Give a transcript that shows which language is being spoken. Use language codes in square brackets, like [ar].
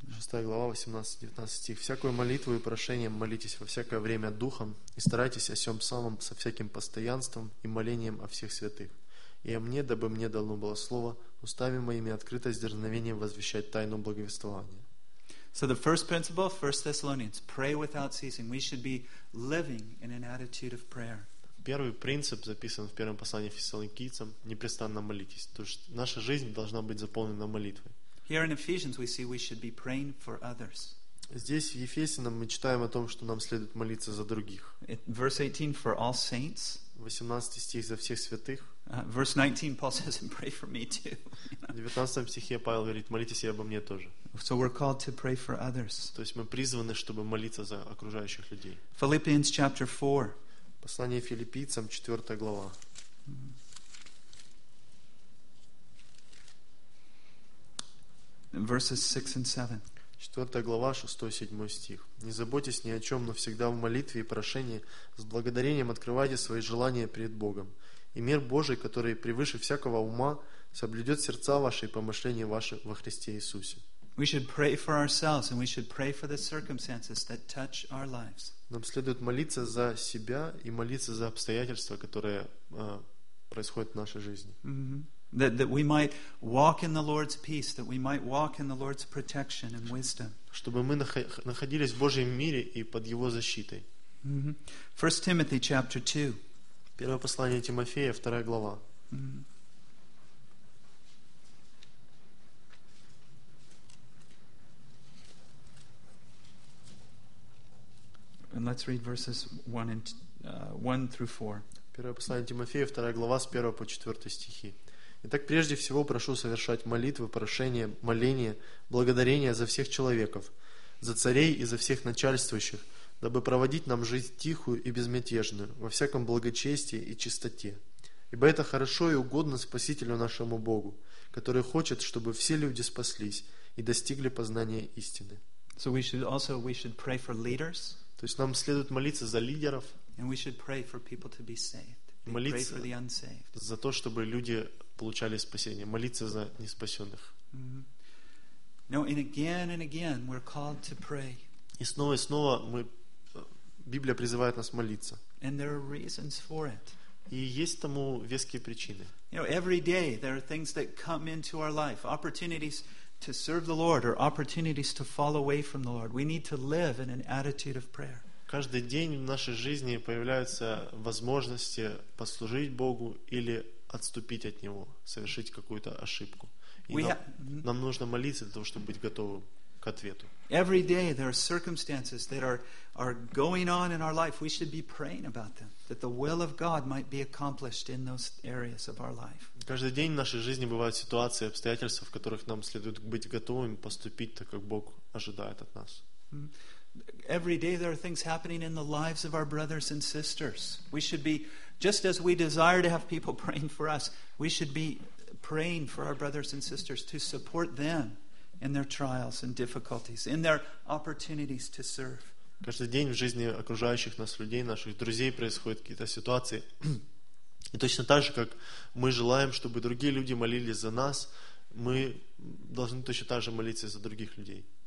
[ru] Глава 18-19 стих. «Всякую молитву и прошение молитесь во всякое время духом, и старайтесь о сём самом со всяким постоянством и молением о всех святых. И о мне, дабы мне дано было слово, устами моими открыто с дерзновением возвещать тайну благовествования». [en] So the first principle of 1 Thessalonians, pray without ceasing. We should be living in an attitude of prayer. [ru] Первый принцип записан в первом послании Фессалоникийцам – непрестанно молитесь. То есть наша жизнь должна быть заполнена молитвой. [en] Here in Ephesians we see we should be praying for others. [ru] Здесь в Ефесянам мы читаем о том, что нам следует молиться за других. [en] Verse 18 for all saints. [ru] 18 стих за всех святых. [en] Verse 19 Paul says and pray for me too. [ru] В 19 стихе Павел говорит: молитесь и обо мне тоже. [en] So we're called to pray for others. [ru] То есть мы призваны, чтобы молиться за окружающих людей. [en] Philippians chapter 4. [ru] Послание Филиппийцам, 4 глава. [en] Verses 6 and 7. [ru] 4 глава, 6-7 стих. «Не заботьтесь ни о чем, но всегда в молитве и прошении с благодарением открывайте свои желания перед Богом. И мир Божий, который превыше всякого ума, соблюдет сердца ваши и помышления ваши во Христе Иисусе». [en] We should pray for ourselves and we should pray for the circumstances that touch our lives. [ru] Нам следует молиться за себя и молиться за обстоятельства, которые происходят в нашей жизни. [en] That we might walk in the Lord's peace, that we might walk in the Lord's protection and wisdom. [ru] Чтобы мы находились в Божьем мире и под Его защитой. [en] Mm-hmm. 1 Timothy chapter 2. [ru] Первое послание Тимофея, 2 глава. Mm-hmm. [en] And let's read verses 1 through 4. [ru] Первое послание Тимофея, 2 глава, с 1 по 4 стихи. Итак, прежде всего прошу совершать молитвы, прошения, моления, благодарения за всех человеков, за царей и за всех начальствующих, дабы проводить нам жизнь тихую и безмятежную, во всяком благочестии и чистоте. Ибо это хорошо и угодно Спасителю нашему Богу, который хочет, чтобы все люди спаслись и достигли познания истины. [en] So we should also, we should pray for leaders. [ru] То есть нам следует молиться за лидеров. [en] And we should pray for people to be saved. [ru] Молиться [en] pray for the unsaved. [ru] За то, чтобы люди получали спасение. Молиться за неспасенных. [en] Mm-hmm. Now, and again we're called to pray. [ru] И снова и снова мы, Библия призывает нас молиться. [en] And there are reasons for it. [ru] И есть тому веские причины. [en] You know, every day there are things that come into our life, opportunities to serve the Lord or opportunities to fall away from the Lord. We need to live in an attitude of prayer. [ru] Каждый день в нашей жизни появляются возможности послужить Богу или отступить от Него, совершить какую-то ошибку. И нам нужно молиться для того, чтобы быть готовым к ответу. [en] Every day there are circumstances that are going on in our life. We should be praying about them, that the will of God might be accomplished in those areas of our life. [ru] Каждый день в нашей жизни бывают ситуации, обстоятельства, в которых нам следует быть готовыми поступить так, как Бог ожидает от нас. [en] Every day there are things happening in the lives of our brothers and sisters. We should be, just as we desire to have people praying for us, we should be praying for our brothers and sisters to support them in their trials and difficulties, in their opportunities to serve. [ru] Каждый день в жизни окружающих нас людей, наших друзей, происходят какие-то ситуации. И точно так же, как мы желаем, чтобы другие люди молились за нас, мы должны точно так же молиться за других людей.